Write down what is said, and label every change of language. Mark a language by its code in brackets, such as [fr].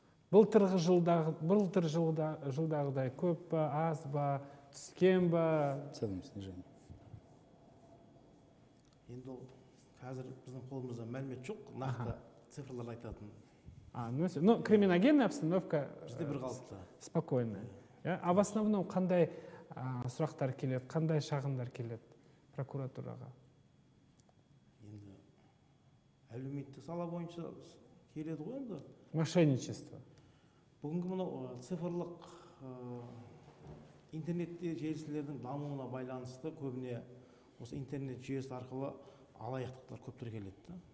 [kk] Былтыр жылдағыдай көп па, аз ба, түскен ба? [ru] В целом снижение. [kk] Енді ол қазір біздің қолымызда мәлімет жоқ, нақты цифрлар айтатын. [ru] Ну, криминогенная обстановка [kk] бізде бір қалыпты. [ru] Спокойная. А в основном [kk] қандай сұрақтар келеді, қандай шағымдар келеді прокуратураға? Енді әлеуметтік сала бойынша келеді ғой енді. [ru] Мошенничество. [kk] Бүгінгі мынау цифрлық интернет желісілердің дамуына байланысты көбіне осы интернет жүйесі арқылы алаяқтықтар көп тіркеледі.